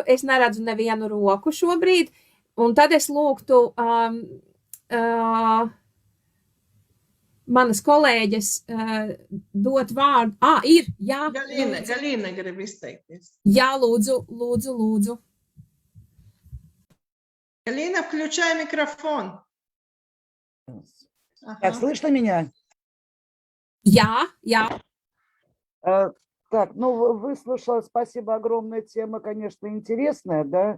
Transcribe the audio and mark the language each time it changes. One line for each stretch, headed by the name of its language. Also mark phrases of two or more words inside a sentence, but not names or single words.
Latvian: Es neredzu nevienu roku šobrīd. Un tad es lūgtu manas kolēģes dot vārdu. Ir, jā. Galīna grib izteikties. Jā, lūdzu.
Russian: Галина, включай микрофон. Так, слышно меня? Я. Так, выслушала, спасибо огромная, тема, конечно, интересная, да.